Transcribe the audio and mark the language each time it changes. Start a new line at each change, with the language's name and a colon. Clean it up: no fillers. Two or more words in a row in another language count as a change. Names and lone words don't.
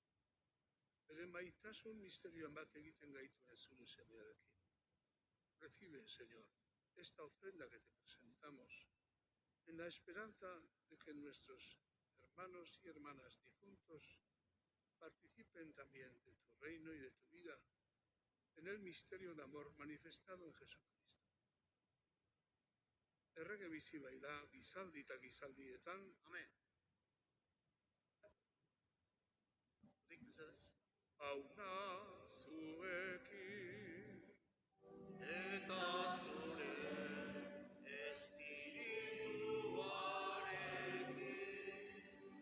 Basque: Bere maitasun misterioan bat egiten gaituen zure semearekin.
Spanish: Recibe, Señor, esta ofrenda que te presentamos, en la esperanza de que nuestros hermanos y hermanas difuntos participen también de tu reino y de tu vida en el misterio de amor manifestado en Jesucristo.
Basque: Errege bizi baida, gizaldi eta gizaldietan, Amen. Nik mesedez. hauna zuekin. Eta zure espirituarekin.